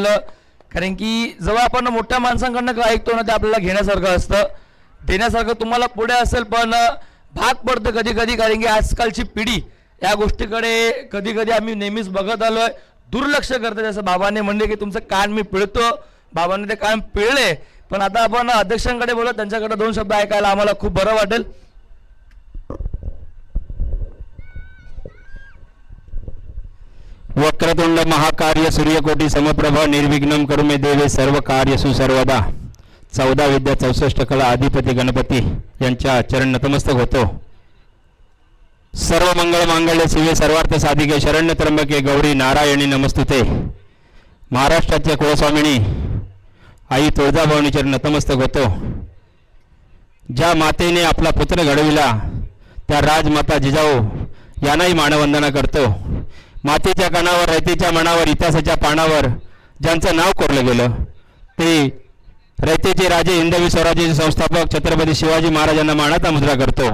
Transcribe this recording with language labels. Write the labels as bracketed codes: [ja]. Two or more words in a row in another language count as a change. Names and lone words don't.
[mr] कारण की जेव्हा आपण मोठ्या माणसांकडनं काय ऐकतो ना, ते आपल्याला घेण्यासारखं असतं, देण्यासारखं तुम्हाला पुढे असेल, पण भाग पडतं कधी कधी. कारण की आजकालची पिढी या गोष्टीकडे कधी कधी आम्ही नेहमीच बघत आलोय, दुर्लक्ष करतो. जसं बाबांनी म्हणले की तुमचं कान मी पिळतो, बाबांनी ते कान पिळले. पण आता आपण अध्यक्षांकडे बोलू, त्यांच्याकडे 2 शब्द ऐकायला आम्हाला खूप बरं वाटेल. [sa] वक्रतुंड महाकार्य सूर्यकोटी समप्रभ निर्विघ्नं करू मे देवे सर्व कार्यसु सर्वदा. [mr] 14 विद्या 64 कला अधिपती गणपती यांच्या चरण नतमस्तक होतो. [sa] सर्व मंगळ मांगल्य शिवे सर्वार्थ साधिके शरण्य त्र्यंबके गौरी नारायणी नमस्तुते. [mr] महाराष्ट्राच्या कुलस्वामिनी आई तुळजाभवानी चरण नतमस्तक होतो. ज्या मातेने आपला पुत्र घडविला त्या राजमाता जिजाऊ यांनाही मानवंदना करतो. मातेच्या कानावर, रयतेच्या मनावर, इतिहासाच्या पानावर ज्यांचं नाव कोरलं गेलं ते रयतेचे राजे, हिंदवी स्वराज्याचे संस्थापक छत्रपती शिवाजी महाराजांना मानाचा मुजरा करतो.